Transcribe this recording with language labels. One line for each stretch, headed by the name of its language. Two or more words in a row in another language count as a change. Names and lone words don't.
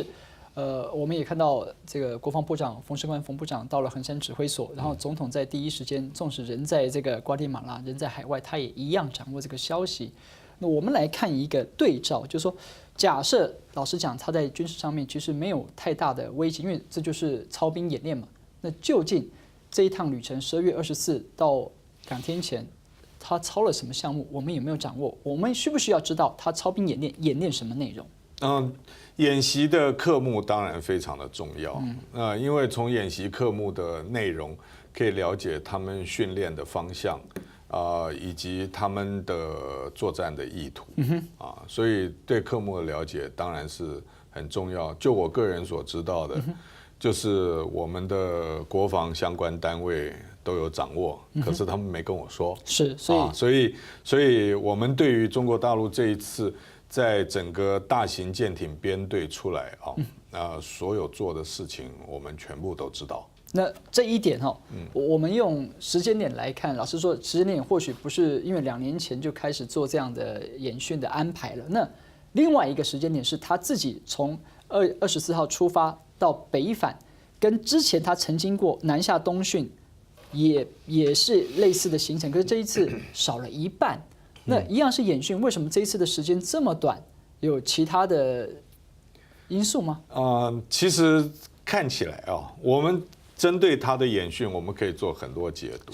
Chinese: 我們也看到這個國防部長馮世寬馮部長到了橫山指揮所，然後總統在第一時間，縱使人在這個瓜地馬拉，人在海外，他也一樣掌握這個消息。那我們來看一個對照，就是說，假設老實講，他在軍事上面其實沒有太大的威脅，因為這就是操兵演練嘛。那究竟這一趟旅程12月24到2天前，他操了什麼項目，我們有沒有掌握？我們需不需要知道他操兵演練什麼內容？演習的科目當然非常的重要，因為從演習科目的內容可以了解他們訓練的方向，以及他們的作戰的意圖，所以對科目的了解當然是很重要。就我個人所知道的，就是我們的國防相關單位都有掌握，可是他們沒跟我說。是，所以我們對於中國大陸這一次。在整個大型艦艇編隊出來所有做的事情我們全部都知道。那這一點我們用時間點來看，老實說，時間點或許不是因為2年前就開始做這樣的演訓的安排了。那另外一個時間點是他自己從24號出發到北返，跟之前他曾經過南下東訓，也是類似的行程，可是這一次少了一半。那一樣是演訓，為什麼這一次的時間這麼短？有其他的因素吗？其实看起来啊，我们针对它的演训，我们可以做很多解读。